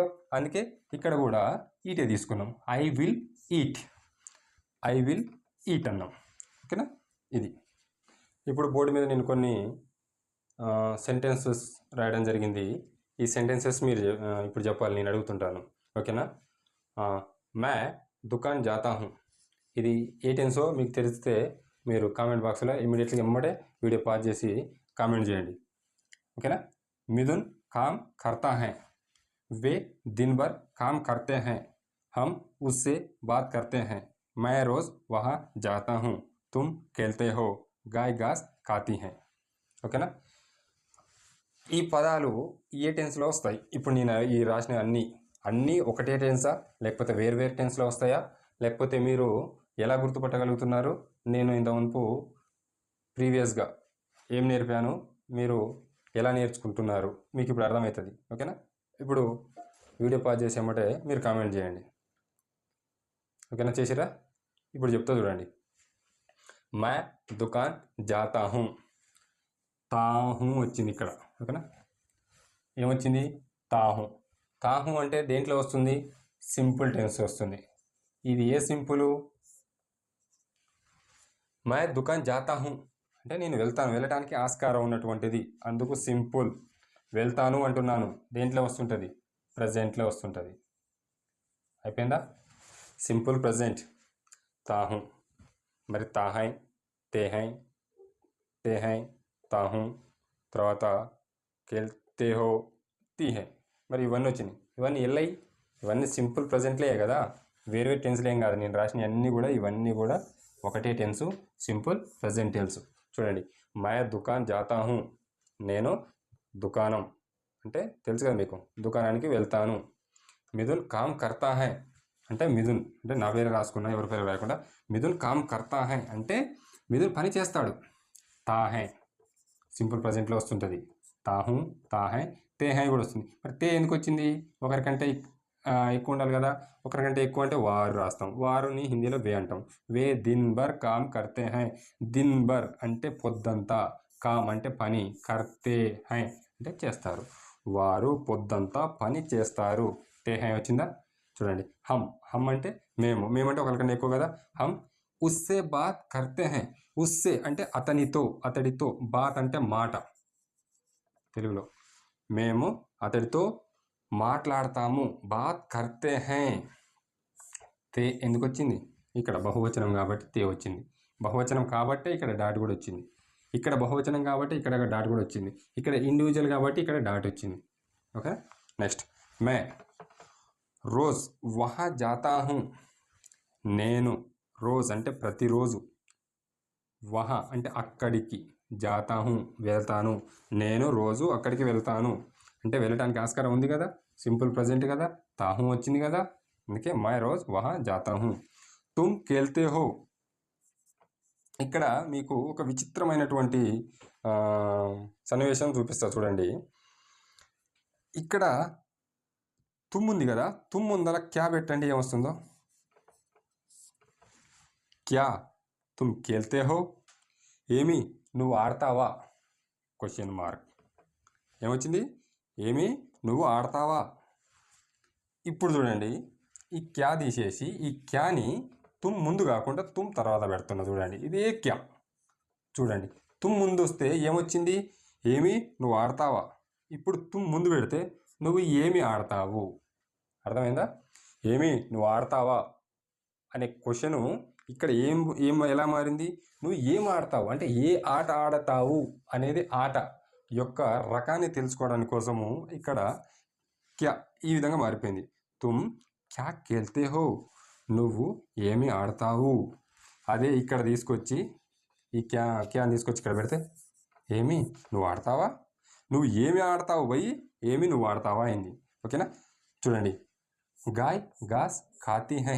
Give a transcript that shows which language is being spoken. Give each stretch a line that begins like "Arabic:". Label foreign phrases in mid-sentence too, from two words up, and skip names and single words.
Telugu: అందుకే ఇక్కడ కూడా ఈటే తీసుకున్నాం.
English: I will eat
Telugu: అన్నాం. ఓకేనా. ఇది ఇప్పుడు బోర్డు మీద నేను కొన్ని సెంటెన్సెస్ రాయడం జరిగింది. ఈ సెంటెన్సెస్ మీరు ఇప్పుడు చెప్పాలి, నేను అడుగుతుంటాను. ఓకేనా.
Hindi: मैं दुकान जाता हूँ.
Telugu: ఇది ఏ టెన్సో మీకు తెలిస్తే మీరు
English: comment box
Telugu: ఇమీడియట్గా ఎమ్మడే
English: video pause
Telugu: చేసి కామెంట్ చేయండి.
Hindi: ఓకేనా. मिथुन काम करता है. वे दिन भर काम करते हैं. हम उससे बात करते हैं. मैं रोज़ वहाँ जाता हूँ. तुम खेलते हो. गाय घास खाती हैं.
Telugu: ఓకేనా. ఈ పదాలు ఏ టెన్స్లో వస్తాయి. ఇప్పుడు నేను ఈ రాసిన అన్నీ ఒకటే టెన్సా, లేకపోతే వేరు టెన్స్లో వస్తాయా, లేకపోతే మీరు ఎలా గుర్తుపట్టగలుగుతున్నారు, నేను ఇంతకుముందు ప్రీవియస్గా ఏం నేర్పాను, మీరు ఎలా నేర్చుకుంటున్నారు మీకు ఇప్పుడు అర్థమవుతుంది. ఓకేనా. ఇప్పుడు
English: video pause
Telugu: చేసేమంటే మీరు కామెంట్ చేయండి. ఓకేనా. చేసిరా. ఇప్పుడు చెప్తా చూడండి.
Hindi: मैं दुकान जाता हूँ.
Telugu: తాహూ వచ్చింది ఇక్కడ. ఓకేనా. ఏమొచ్చింది, తాహూ అంటే దేంట్లో వస్తుంది,
English: simple tense
Telugu: వస్తుంది. ఇది ఏ సింపుల్,
Hindi: मैं दुकान जाता हूँ
Telugu: అంటే నేను వెళ్తాను, వెళ్ళటానికి ఆస్కారం ఉన్నటువంటిది, అందుకు సింపుల్. వెళ్తాను అంటున్నాను, దేంట్లో వస్తుంటుంది, ప్రజెంట్లో వస్తుంటుంది. అయిపోయిందా.
English: simple present
Telugu: తాహూ. మరి తాహై, తేహై, తాహూ. తర్వాత
Hindi: खेलते हो,
Telugu: తీహై. మరి ఇవన్నీ వచ్చినాయి. ఇవన్నీ ఎల్లయి, ఇవన్నీ
English: simple present
Telugu: కదా, వేరే టెన్స్లు ఏం కాదు. నేను రాసిన ఇవన్నీ కూడా ఒకటే టెన్సు,
English: simple present tense.
Telugu: చూడండి.
Hindi: मैं दुकान जाता हूँ,
Telugu: నేను దుకాణం అంటే తెలుసు కదా మీకు, దుకాణానికి వెళ్తాను.
Hindi: मिथुन काम करता है
Telugu: అంటే మిథున్ అంటే నా పేరు రాసుకున్నా, ఎవరి పేరు రాయకుండా.
Hindi: मिथुन काम करता है
Telugu: అంటే మిథున్ పని చేస్తాడు. తాహై
English: simple present
Telugu: వస్తుంటుంది. తాహూ, తాహై, తేహై కూడా వస్తుంది. మరి తే ఎందుకు వచ్చింది, ఒకరికంటే ఎక్కువ ఉండాలి కదా. ఒకరికంటే ఎక్కువ అంటే వారు రాస్తాం. వారుని హిందీలో వే అంటాం.
Hindi: वे दिन भर काम करते हैं. दिन भर
Telugu: అంటే పొద్దంతా, కామ్ అంటే పని,
Hindi: करते हैं
Telugu: అంటే చేస్తారు. వారు పొద్దంతా పని చేస్తారు. తేహై వచ్చిందా. చూడండి. హమ్ అంటే మేమంటే ఒకరికన్నా ఎక్కువ కదా.
Hindi: हम उससे बात करते हैं.
Telugu: ఉస్సే అంటే అతడితో, బాత్ అంటే మాట తెలుగులో. మేము అతడితో మాట్లాడతాము,
Hindi: बात करते हैं.
Telugu: తే ఎందుకు వచ్చింది, ఇక్కడ బహువచనం కాబట్టి తే వచ్చింది. బహువచనం కాబట్టే ఇక్కడ డాట్ కూడా వచ్చింది. ఇక్కడ బహువచనం కాబట్టి ఇక్కడ డాట్ కూడా వచ్చింది. ఇక్కడ ఇండివిజువల్ కాబట్టి ఇక్కడ డాట్ వచ్చింది.
English: Okay. Next.
Hindi: मैं रोज़ वहाँ जाता हूँ.
Telugu: నేను, రోజ్ అంటే ప్రతిరోజు, వహ అంటే అక్కడికి,
Hindi: जाता हूँ
Telugu: వెళ్తాను, నేను రోజు అక్కడికి వెళ్తాను. అంటే వెళ్ళటానికి ఆస్కారం ఉంది కదా,
English: simple present
Telugu: కదా, తాహూ వచ్చింది కదా.
Hindi: అందుకే मैं रोज़ वहाँ जाता हूँ। तुम खेलते हो.
Telugu: ఇక్కడ మీకు ఒక విచిత్రమైనటువంటి సన్నివేశం చూపిస్తా చూడండి. ఇక్కడ తుమ్ ఉంది కదా, తుమ్ ముందర క్యా పెట్టండి, ఏమొస్తుందో.
Hindi: क्या तुम खेलते हो,
Telugu: ఏమి నువ్వు ఆడతావా,
English: question mark.
Telugu: ఏమొచ్చింది, ఏమి నువ్వు ఆడతావా. ఇప్పుడు చూడండి, ఈ క్యా తీసేసి ఈ క్యాని తుమ్ ముందు కాకుండా తుమ్ తర్వాత పెడుతున్నా. చూడండి, ఇదే క్యా. చూడండి, తుమ్ ముందు వస్తే ఏమొచ్చింది, ఏమి నువ్వు ఆడతావా. ఇప్పుడు తుమ్ ముందు పెడితే నువ్వు ఏమి ఆడతావు. అర్థమైందా. ఏమి నువ్వు ఆడతావా అనే క్వశ్చను ఇక్కడ ఎలా మారింది, నువ్వు ఏం ఆడతావు అంటే ఏ ఆట ఆడతావు అనేది ఆట యొక్క రకాన్ని తెలుసుకోవడానికి కోసము ఇక్కడ క్యా ఈ విధంగా మారిపోయింది.
Hindi: तुम क्या खेलते हो,
Telugu: నువ్వు ఏమి ఆడతావు. అదే ఇక్కడ తీసుకొచ్చి ఈ క్యాని తీసుకొచ్చి ఇక్కడ పెడితే ఏమి నువ్వు ఆడతావా, నువ్వు ఏమి ఆడతావు పోయి ఏమి నువ్వు ఆడతావా అయింది.
Hindi: ఓకేనా. చూడండి, गाय घास खाती है.